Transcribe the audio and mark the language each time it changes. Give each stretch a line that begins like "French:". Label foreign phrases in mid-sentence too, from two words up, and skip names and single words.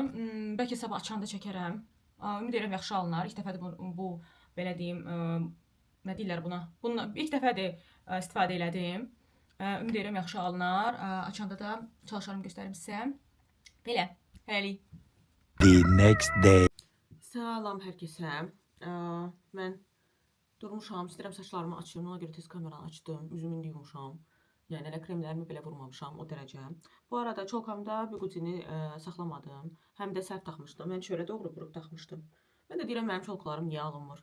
Azerbaijani: Bəlkə sabah açanda çəkərəm. Ümid edirəm yaxşı alınar. İlk dəfədir bu belə deyim, nə deyirlər buna? Bundan ilk dəfədir istifadə elədim. Ümid edirəm yaxşı alınar. Açanda da çalışarım göstərim sizə. Belə, hələlik.
English: The next day.
Azerbaijani: Salam hər kəsə. Mən durmuşam, istəyirəm saçlarımı açım. Ona görə tez kameranı açdım. Üzümü indi yumuşam. Yəni elə kremlərimi belə vurmamışam o dərəcə. Bu arada çolkamda biqutini saxlamadım. Həm də səhv taxmışdım. Mən çölə doğru vurub taxmışdım. Mən də deyirəm mənim çolkalarım niyə alınmır?